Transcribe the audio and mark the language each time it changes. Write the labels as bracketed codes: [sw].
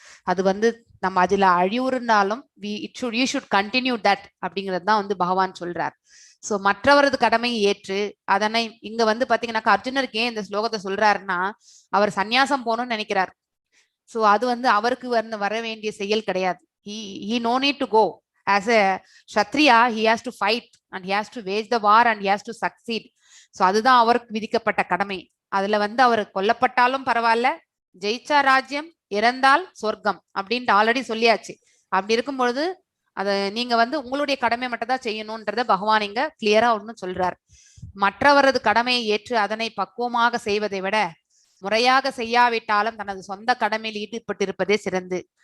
[ta] அது வந்து நம்ம அதுல அழிவுறுந்தாலும் [en] you should continue that [ta] அப்படிங்கிறது தான் வந்து பகவான் சொல்றார். சோ மற்றவரது கடமையை ஏற்று அதனை இங்க வந்து பாத்தீங்கன்னாக்கா அர்ஜுனருக்கு ஏன் இந்த ஸ்லோகத்தை சொல்றாருன்னா அவர் சன்னியாசம் போகணும்னு நினைக்கிறார். சோ அது வந்து அவருக்கு வர வேண்டிய செயல் கிடையாது. [en] he no need to go as a kshatriya. He has to fight and he has to wage the war and he has to succeed. [ta] So அதுதான் அவருக்கு விதிக்கப்பட்ட கடமை. அதுல வந்து அவர் கொல்லப்பட்டாலும் பரவாயில்ல, ஜெயிச்சா ராஜ்யம், இறந்தால் சொர்க்கம் அப்படின்ட்டு ஆல்ரெடி சொல்லியாச்சு. அப்படி இருக்கும் பொழுது அதை நீங்க வந்து உங்களுடைய கடமை மட்டும் தான் செய்யணும்ன்றத பகவான் இங்க கிளியரா ஒண்ணு சொல்றார். மற்றவரது கடமையை ஏற்று அதனை பக்குவமாக செய்வதை விட முறையாக செய்யாவிட்டாலும் தனது சொந்த கடமையில் ஈடுபட்டிருப்பதே சிறந்து.